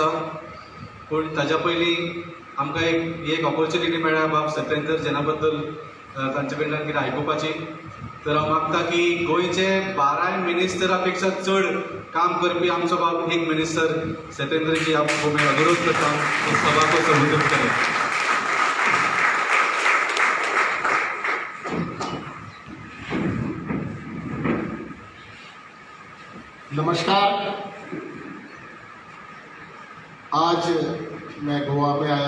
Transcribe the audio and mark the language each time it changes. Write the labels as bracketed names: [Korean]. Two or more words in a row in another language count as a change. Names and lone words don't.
[Konkani] पूण ताच्या पयलीं आमकां एक ऑपॉर्च्युनिटी मेळ्ळ्या बाब सत्येंद्र जैना बद्दल तांचे कडल्यान कितें आयकुपाची. तर हांव मागता की गोंयचे 12 मिनिस्टरा पेक्षा चड काम करपी आमचो बाब एक मिनिस्टर सत्येंद्रजी, हांव अनुरोध करता की [Hindi] सभा को संबोधीत करें. नमस्कार. आज मैं गोवा में आया.